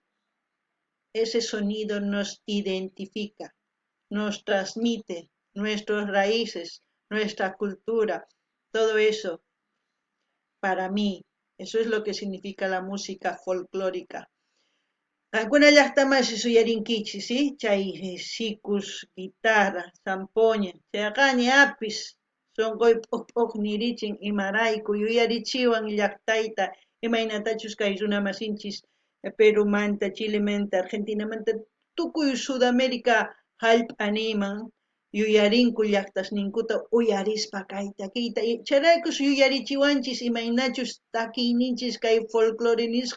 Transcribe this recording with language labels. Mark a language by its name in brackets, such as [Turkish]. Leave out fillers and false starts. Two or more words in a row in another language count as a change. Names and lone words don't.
[Spanish] Ese sonido nos identifica, nos transmite nuestras raíces, nuestra cultura, todo eso para mí. Eso es lo que significa la música folclórica. [Quechua] Alguna llaqtaman suyarinkichis, ¿sí? Chay sikus, guitarra, zampoña, chayqañi apis, sonqoy p'uq nirichin imarayku yuyarichiwan llaqtayta, imaynatachus kay runa masinchis Perumanta, Chilemanta, Argentinamanta, tukuy Sudamérica hallp'animan yuyarinku llaqtasninkuta uyarispa kayta kayta, chayraykus yuyarichiwanchis imaynachus takiyninchis kay folclore nisqa.